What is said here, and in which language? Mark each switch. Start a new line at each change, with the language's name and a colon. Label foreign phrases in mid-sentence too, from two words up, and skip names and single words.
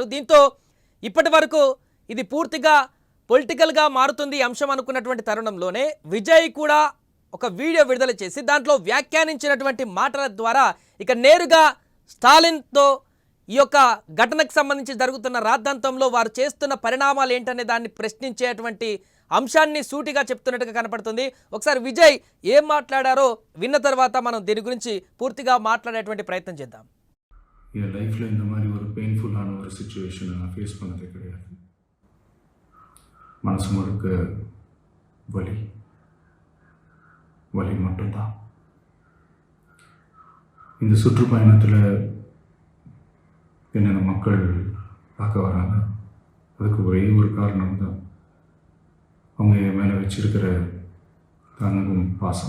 Telugu: దీంతో ఇప్పటి వరకు ఇది పూర్తిగా పొలిటికల్గా మారుతుంది ఈ అంశం అనుకున్నటువంటి తరుణంలోనే విజయ్ కూడా ఒక వీడియో విడుదల చేసి దాంట్లో వ్యాఖ్యానించినటువంటి మాటల ద్వారా ఇక నేరుగా స్టాలిన్తో ఈ యొక్క ఘటనకు సంబంధించి జరుగుతున్న రాద్ధాంతంలో వారు చేస్తున్న పరిణామాలు ఏంటనే దాన్ని ప్రశ్నించేటువంటి అంశాన్ని సూటిగా చెప్తున్నట్టుగా కనపడుతుంది. ఒకసారి విజయ్ ఏం మాట్లాడారో విన్న తర్వాత మనం దీని గురించి పూర్తిగా మాట్లాడేటువంటి ప్రయత్నం చేద్దాం.
Tamil: என் லைஃப்பில் இந்த மாதிரி ஒரு பெயின்ஃபுல்லான ஒரு சுச்சுவேஷனை நான் ஃபேஸ் பண்ணதே கிடையாது. மனசு முழுக்க வலி வலி மட்டும்தான். இந்த சுற்றுப்பயணத்தில் என்னென்ன மக்கள் பார்க்க வராங்க, அதுக்கு ஒரே ஒரு காரணம் தான், அவங்க என் மேலே வச்சிருக்கிற அன்பும் பாசம்.